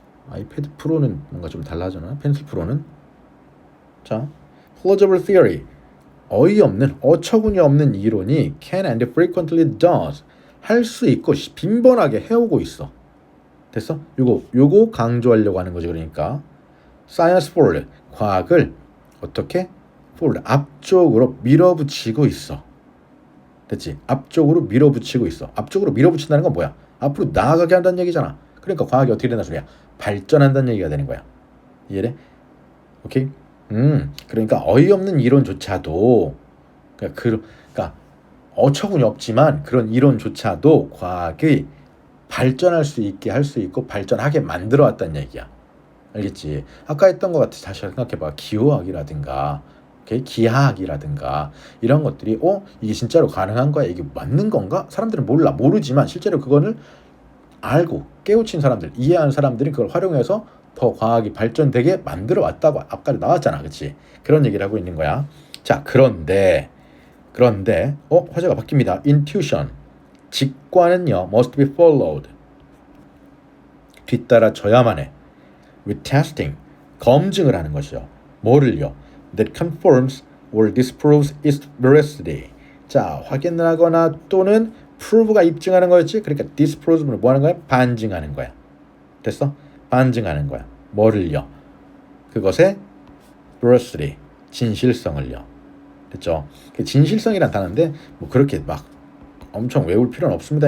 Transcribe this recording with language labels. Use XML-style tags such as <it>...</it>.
<ko>아이패드 프로는 뭔가 좀 달라지나? 펜슬 프로는. 자,</ko> <en>plausible theory.</en> <ko>어이없는, 어처구니 없는 이론이</ko> <en>can and frequently does.</en> <ko>할 수 있고 빈번하게 해오고 있어. 됐어? 요거 강조하려고 하는 거지. 그러니까</ko> <en>science forward.</en> <ko>과학을 어떻게? forward. 앞쪽으로 밀어붙이고 있어. 됐지? 앞쪽으로 밀어붙이고 있어. 앞쪽으로 밀어붙인다는 건 뭐야? 앞으로 나아가게 한다는 얘기잖아. 그러니까 과학이 어떻게 된다는 소리야? 발전한다는 얘기가 되는 거야. 이해돼? 오케이? 그러니까 어이없는 이론조차도 그러니까 어처구니 없지만 그런 이론조차도 과학이 발전할 수 있게 할 수 있고 발전하게 만들어 왔다는 얘기야. 알겠지? 아까 했던 것 같아. 다시 생각해봐. 기호학이라든가 오케이? 기하학이라든가 이런 것들이 이게 진짜로 가능한 거야? 이게 맞는 건가? 사람들은 모르지만 실제로 그거를 알고 깨우친 사람들, 이해하는 사람들이 그걸 활용해서 더 과학이 발전되게 만들어 왔다고 아까도 나왔잖아. 그렇지? 그런 얘기를 하고 있는 거야. 자, 그런데 화제가 바뀝니다.</ko> <en>intuition.</en> <ko>직관은요</ko> <en>must be followed.</en> <ko>뒤따라져야만 해.</ko> <en>with testing.</en> <ko>검증을 하는 것이요. 뭐를요?</ko> <en>that confirms or disproves its veracity.</en> <ko>자, 확인을 하거나 또는 prove가 입증하는 거였지. 그러니까 disprove는 뭐 하는 거야? 반증하는 거야. 됐어? 반증하는 거야. 뭐를요? 그것의 veracity, 진실성을요. 됐죠? 진실성이란 단어인데 뭐 그렇게 막 엄청 외울 필요는 없습니다.</ko>